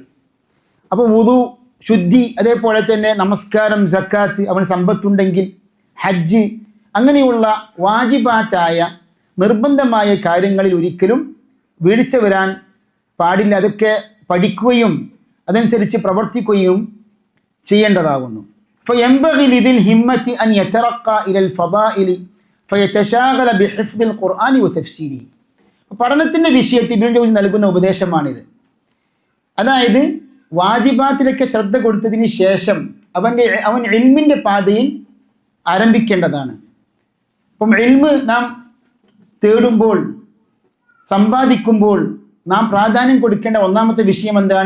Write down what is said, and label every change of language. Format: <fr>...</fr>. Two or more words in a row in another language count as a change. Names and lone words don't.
<ml>അപ്പോൾ വുദു, ശുദ്ധി, അതേപോലെ തന്നെ നമസ്കാരം, സക്കാത്ത്, അവന് സമ്പത്തുണ്ടെങ്കിൽ ഹജ്ജ്, അങ്ങനെയുള്ള വാജിബാത്തായ നിർബന്ധമായ കാര്യങ്ങളിൽ ഒരിക്കലും വീഴ്ച വരാൻ പാടില്ല. അതൊക്കെ പഠിക്കുകയും അതനുസരിച്ച് പ്രവർത്തിക്കുകയും ചെയ്യേണ്ടതാകുന്നു.</ml> <ar>فينبغي لذي الهمة أن يترقى إلى الفضائل فيتشاغل بحفظ القرآن وتفسيره.</ar> <ml>പഠനത്തിൻ്റെ വിഷയത്തിൽ ഇബ്നുൽ ജൗസി നൽകുന്ന ഉപദേശമാണിത്. അതായത് വാജിബാത്തിലൊക്കെ ശ്രദ്ധ കൊടുത്തതിന് ശേഷം അവൻ ഇൽമിൻ്റെ പാതയിൽ ആരംഭിക്കേണ്ടതാണ്. അപ്പം ഇൽമ് നാം തേടുമ്പോൾ, സമ്പാദിക്കുമ്പോൾ നാം പ്രാധാന്യം കൊടുക്കേണ്ട ഒന്നാമത്തെ വിഷയം എന്താണ്?</ml>